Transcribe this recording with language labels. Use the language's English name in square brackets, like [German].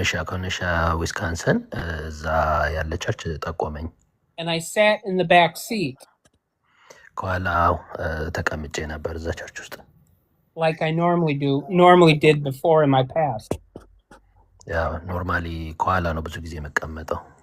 [Amharic] Kenosha, ዊስካንሰን እዛ ያለ ቸርች ጠቆመኝ። [English] And I sat in the back seat. [Amharic] ከኋላው ተቀምጬ ነበር እዛ ቸርች ውስጥ። [English] Like I normally did before in my past. [Amharic] ያው ኖርማሊ ከኋላ ነው ብዙ ጊዜ መቀመጠው።